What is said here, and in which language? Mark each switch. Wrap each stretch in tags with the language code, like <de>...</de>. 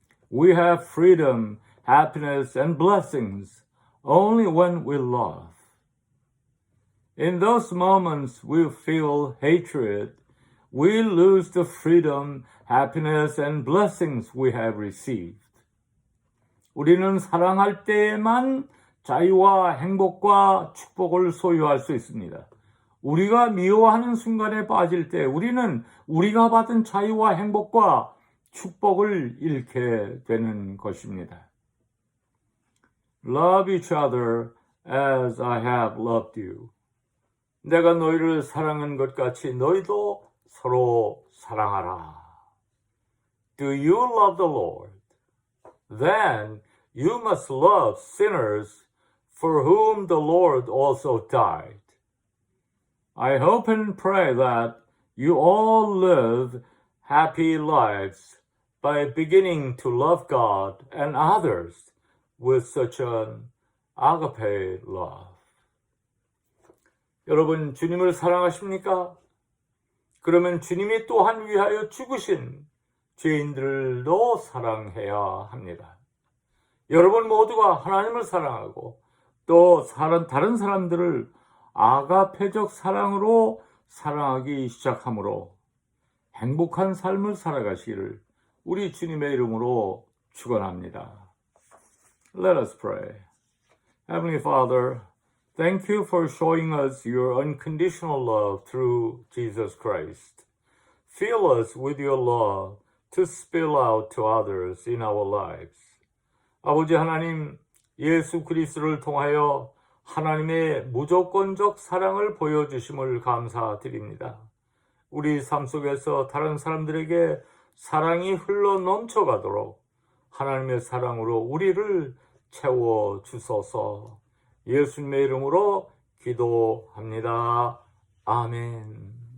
<en>We have freedom, happiness, and blessings only when we love. In those moments we feel hatred, we lose the freedom, happiness, and blessings we have received.</en> <ko>우리는 사랑할 때에만 자유와 행복과 축복을 소유할 수 있습니다. 우리가 미워하는 순간에 빠질 때 우리는 우리가 받은 자유와 행복과 축복을 잃게 되는 것입니다.</ko> <en>Love each other as I have loved you.</en> <ko>내가 너희를 사랑한 것 같이 너희도 서로 사랑하라.</ko> <en>Do you love the Lord? Then you must love sinners for whom the Lord also died. I hope and pray that you all live happy lives by beginning to love God and others with such an agape love.</en> <ko>여러분, 주님을 사랑하십니까? 그러면 주님이 또한 위하여 죽으신 죄인들도 사랑해야 합니다. 여러분 모두가 하나님을 사랑하고 또 다른 사람들을 아가페적 사랑으로 사랑하기 시작하므로 행복한 삶을 살아가시기를 우리 주님의 이름으로 축원합니다.</ko> <en>Let us pray. Heavenly Father, thank you for showing us your unconditional love through Jesus Christ. Fill us with your love to spill out to others in our lives.</en> <ko>아버지 하나님, 예수 그리스도를 통하여 하나님의 무조건적 사랑을 보여주심을 감사드립니다. 우리 삶 속에서 다른 사람들에게 사랑이 흘러 넘쳐가도록 하나님의 사랑으로 우리를 채워 주소서. 예수님의 이름으로 기도합니다. 아멘.</ko>